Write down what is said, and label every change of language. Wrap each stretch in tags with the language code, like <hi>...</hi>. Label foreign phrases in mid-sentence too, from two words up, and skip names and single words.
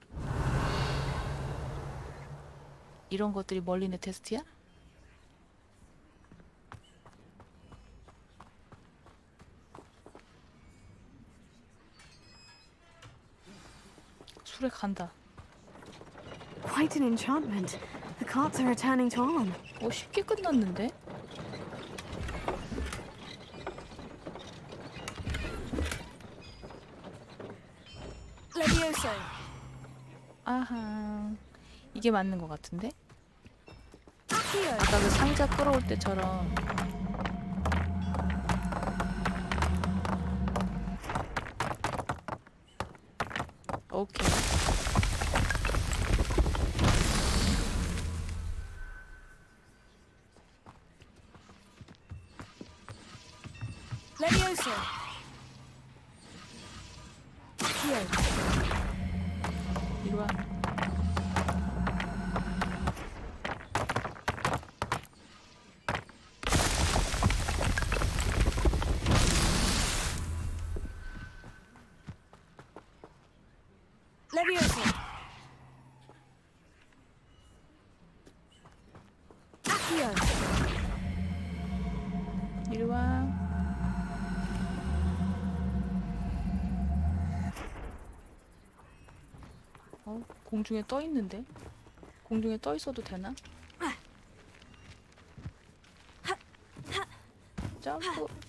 <ko>이런 것들이 멀린의 테스트야? 술에 간다.</ko> <en>Quite an enchantment. The carts are returning to arm.</en> <ko>쉽게 끝났는데? Levioso. 아하. 이게 맞는 것 같은데? Accio. 아까 그 상자 끌어올 때처럼. 오케이. Levioso. Accio. 이리 와. Levioso. Accio. 이리 와. 공중에 떠 있는데? 공중에 떠 있어도 되나? 점프.</ko>